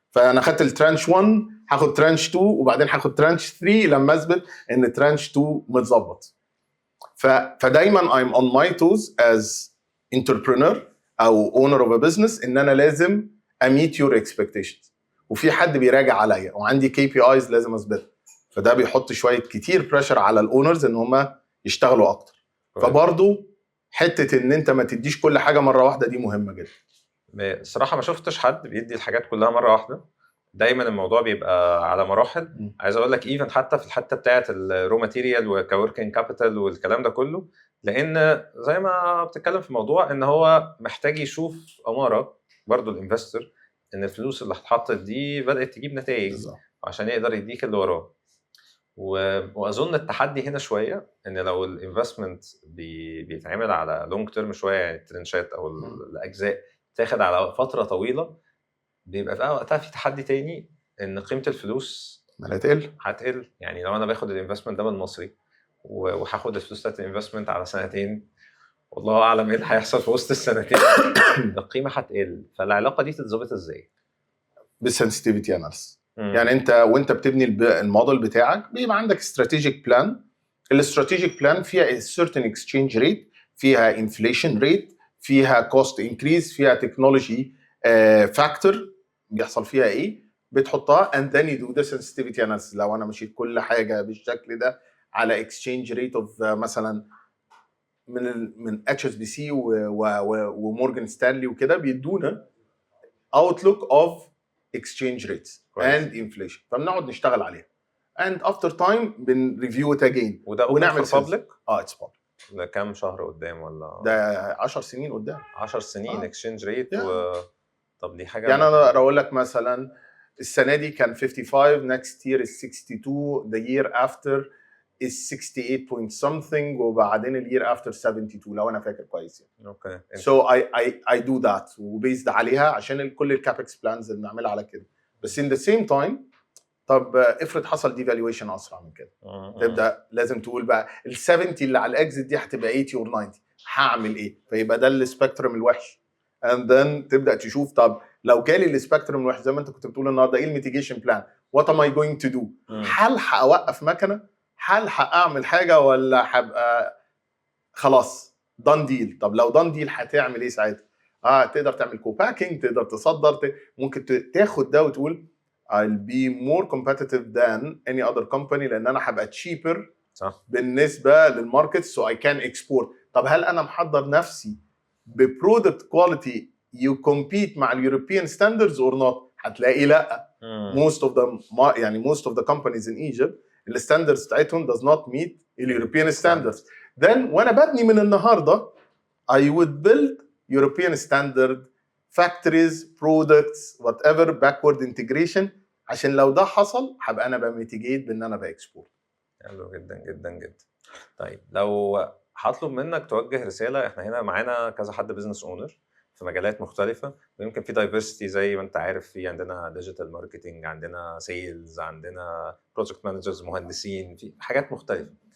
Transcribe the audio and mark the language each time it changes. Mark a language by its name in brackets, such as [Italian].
[Arabic] فانا خدت الترانش 1، هاخد ترانش 2، وبعدين هاخد ترانش 3 لما اثبت ان ترانش 2 متظبط. فدايما [English] I'm on my toes as entrepreneur او owner of a business، [Arabic] ان انا لازم [English] meet your expectations، [Arabic] وفي حد بيراجع عليا، وعندي KPIs لازم اثبتها. فده بيحط شويه كتير بريشر على الاونرز ان هم يشتغلوا اكتر. فبرضه حته ان انت ما تديش كل حاجه مره واحده دي مهمه جدا. الصراحه ما شفتش حد بيدي الحاجات كلها مره واحده، دايما الموضوع بيبقى على مراحل. عايز اقول لك ايفن حتى في الحته بتاعه الرو ماتيريال وكوركينج كابيتال والكلام ده كله، لان زي ما بتتكلم في موضوع ان هو محتاج يشوف اماره برضو الانفستور ان الفلوس اللي اتحطت دي بدات تجيب نتائج عشان يقدر يديك اللي وراه. واظن التحدي هنا شويه ان لو الانفستمنت بيتعمل على لونج تيرم شويه، يعني الترنشات او الاجزاء تاخد على فتره طويله، بيبقى في وقتها في تحدي تاني ان قيمه الفلوس هتقل. يعني لو انا باخد الانفستمنت ده من مصري وهاخد الفلوس بتاعت الانفستمنت على سنتين، والله اعلم ايه اللي هيحصل في وسط السنتين، القيمه هتقل. فالعلاقه دي تتظبط ازاي؟ بالسنسيتيفيتي اناليسيس. يعني انت وانت بتبني الموديل بتاعك بيبقى عندك استراتيجيك بلان. الاستراتيجيك بلان فيها [English] certain exchange rate، فيها inflation rate، فيها cost increase، فيها technology factor [Arabic] بيحصل فيها ايه، بتحطها [English] and then you do the sensitivity analysis. [Arabic] لو انا مشيت كل حاجه بالشكل ده على [English] exchange rate of [Arabic] مثلا من HSBC ومورجان ستانلي وكده، بيدونا [English] outlook of exchange rates [Arabic] كويس. [English] and inflation. [Arabic] فبنقعد نشتغل عليها [English] and after time [Arabic] بنريفيو [English] it again [Arabic] وده ونعمل [English] open for public؟ it's public. [Arabic] ده كام شهر قدام ولا؟ ده 10 سنين قدام. [English] 10 سنين exchange rate. [Arabic] طب دي حاجه يعني انا اقول لك مثلا السنه دي كان 55 [English] next year is 62 the year after is 68 point something [Arabic] وبعدين ال [English] year after [Arabic] 72 لو انا فاكر كويس يعني. اوكي. [English] so I do that [Arabic] وبيزد عليها عشان كل الكابكس بلانز اللي بنعملها على كده. بس [English] in the same time [Arabic] طب افرض حصل devaluation اسرع من كده تبدا لازم تقول بقى ال 70 اللي على الاكزit دي هتبقى 80 [English] or 90 [Arabic] هعمل ايه؟ فيبقى ده السبيكترم الوحش. and then تبدا تشوف طب لو جالي السبيكترم الوحش زي ما انت كنت بتقول النهارده ايه الميتيجيشن بلان؟ [English] what am I going to do؟ [Arabic] هل هوقف مكنه؟ هل هعمل حاجه ولا هبقى خلاص done deal؟ طب لو done deal هتعمل ايه ساعتها؟ تقدر تعمل كوباكينج، تقدر تصدر، ممكن تاخد ده وتقول [English] I'll be more competitive than any other company [Arabic] لان انا هبقى cheaper صح بالنسبه للماركت [English] so I can export. [Arabic] طب هل انا محضر نفسي ببرودكت كواليتي [English] you compete [Arabic] مع اليوروبيان ستاندردز or not؟ هتلاقي لا. [English] most of them يعني most of the companies in Egypt [Arabic] الستاندردز بتاعتهم [English] does not meet اليوروبيان standards. [Arabic] then وانا ببني من النهارده [English] I would build European standard factories products whatever backward integration [Arabic] عشان لو ده حصل هبقى انا بميتيجيت بان انا باكسبورت. حلو جدا جدا جدا. طيب لو هطلب منك توجه رساله، احنا هنا معانا كذا حد بزنس اونر في مجالات مختلفه ويمكن في دايفرستي زي ما انت عارف، في عندنا ديجيتال ماركتنج، عندنا سيلز، عندنا بروجكت مانجرز، مهندسين، في حاجات مختلفه.